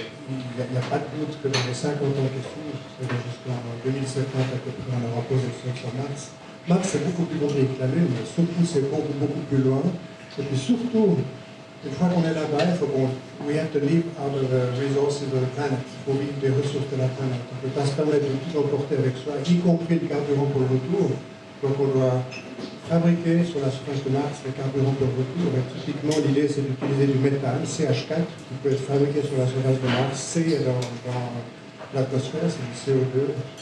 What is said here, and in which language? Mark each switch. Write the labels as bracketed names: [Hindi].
[French] Il n'y a pas de doute que dans les 50 ans qui suivent, c'est-à-dire jusqu'en 2050 à peu près, on aura posé le sol sur Mars. Mars, c'est beaucoup plus compliqué que la Lune, mais surtout, c'est beaucoup, beaucoup plus loin. Et puis surtout, une fois qu'on est là-bas, il faut qu'on... [English] We have to live out of the resources of the planet. [French] Il faut vivre des ressources de la planète. On ne peut pas se permettre de tout emporter avec soi, y compris le carburant pour le retour. Donc on doit fabriquer sur la surface de Mars le carburant pour le retour. Et typiquement, l'idée, c'est d'utiliser du méthane, CH4, qui peut être fabriqué sur la surface de Mars. C est dans l'atmosphère, c'est du CO2.